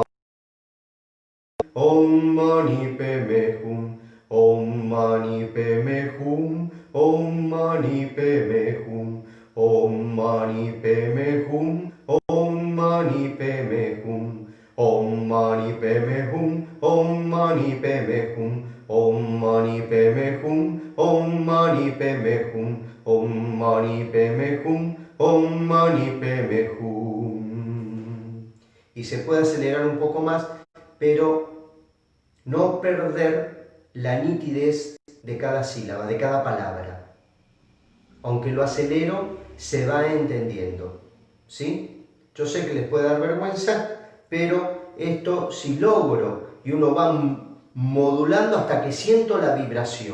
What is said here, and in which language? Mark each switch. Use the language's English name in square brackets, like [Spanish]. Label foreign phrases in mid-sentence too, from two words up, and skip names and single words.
[Sanskrit] मणि पद्मे हूँ ॐ मणि पद्मे हूँ ॐ मणि पद्मे हूँ ॐ मणि पद्मे हूँ ॐ मणि पद्मे हूँ ॐ मणि पद्मे हूँ ॐ मणि पद्मे हूँ ॐ मणि पद्मे हूँ ॐ मणि पद्मे हूँ ॐ मणि पद्मे हूँ ॐ मणि पद्मे हूँ. [Spanish] Y se puede acelerar un poco más, pero no perder la nitidez de cada sílaba, de cada palabra. Aunque lo acelero, se va entendiendo, ¿sí? Yo sé que les puede dar vergüenza, pero esto si logro y uno va modulando hasta que siento la vibración.